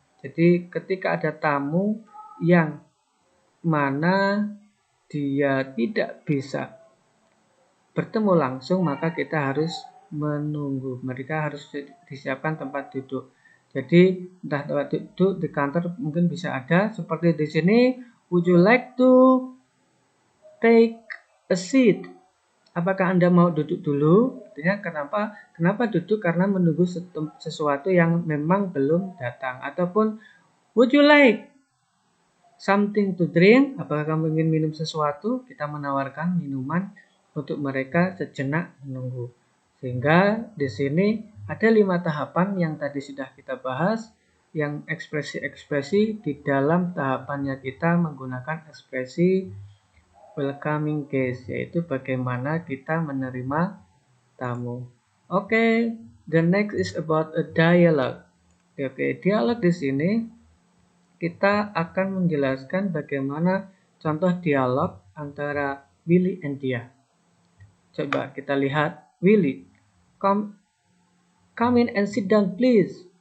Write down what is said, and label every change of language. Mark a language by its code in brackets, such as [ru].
[id] Jadi ketika ada tamu yang mana dia tidak bisa bertemu langsung, maka kita harus menunggu. Mereka harus disiapkan tempat duduk. Jadi entah tempat duduk di kantor mungkin bisa ada seperti di sini. [en] Would you like to take a seat? [id] Apakah Anda mau duduk dulu? Artinya kenapa duduk? Karena menunggu sesuatu yang memang belum datang. Ataupun [en] would you like something to drink? [id] Apakah kamu ingin minum sesuatu? Kita menawarkan minuman untuk mereka sejenak menunggu. Sehingga di sini ada 5 tahapan yang tadi sudah kita bahas, yang ekspresi-ekspresi di dalam tahapannya kita menggunakan ekspresi welcoming case, yaitu bagaimana kita menerima tamu. [en] Oke, the next is about a dialogue. [id] Oke, dialog di sini kita akan menjelaskan bagaimana contoh dialog antara Willy and Dia. Coba kita lihat. [en] Willy, come in and sit down please.